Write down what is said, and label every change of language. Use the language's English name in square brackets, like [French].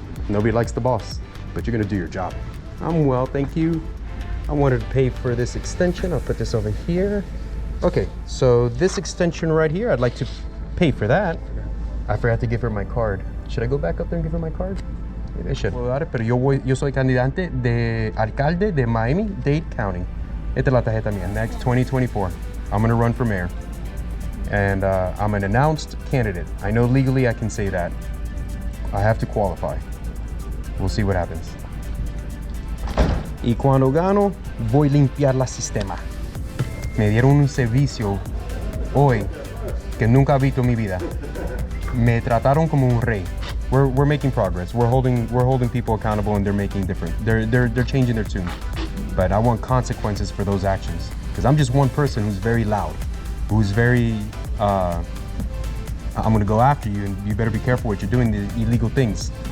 [English] Nobody likes the boss, but you're gonna do your job. I'm well, thank you. I wanted to pay for this extension. I'll put this over here. Okay, so this extension right here, I'd like to pay for that. I forgot to give her my card. Should I go back up there and give her my card? Maybe I should. [Spanish] Pero yo soy candidante de alcalde de Miami-Dade County. Esta es la tarjeta mía, [English] next 2024. I'm gonna run for mayor. And I'm an announced candidate. I know legally I can say that. I have to qualify. We'll see what happens. [Spanish] Y cuando gano, voy a limpiar la sistema. Me dieron un servicio hoy que nunca he visto en mi vida. Me trataron como un rey. [English] We're making progress. We're holding people accountable, and they're making different. They're changing their tune. But I want consequences for those actions, because I'm just one person who's very loud, who's very. I'm gonna go after you, and you better be careful what you're doing, the illegal things.